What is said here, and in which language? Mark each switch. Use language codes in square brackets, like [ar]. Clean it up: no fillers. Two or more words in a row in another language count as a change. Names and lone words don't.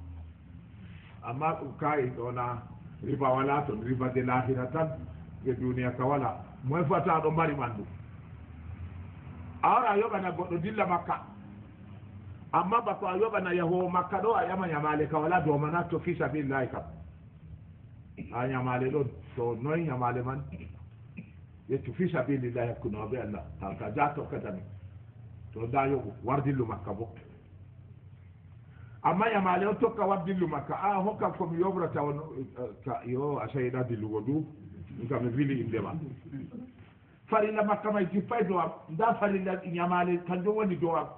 [ff] amma ɗum kayi ɗona riba wala toon riba de lahira tan e duniya ka wala moy fata ɗo mari ɓandu awara a yoɓana goɗɗo dilla makka amma bako a yoɓana yahowo makka ɗo a ƴama ñamale ka wala domana to [ar] في سبيل الله [ff] kam a ñamale ɗon to noy ñamale man yettu [ar] في سبيل الله [ff] hakkuno be allah ka ja tokkatami to da yoɓu wardillu makka bo amma ñamale on tokka wardillu makka a hokkam komi yoɓrata on yo a sayiɗa dillugo du kam mi wili indema farilla makka may jippay dow am nda farilla ñamale kanjum woni dow am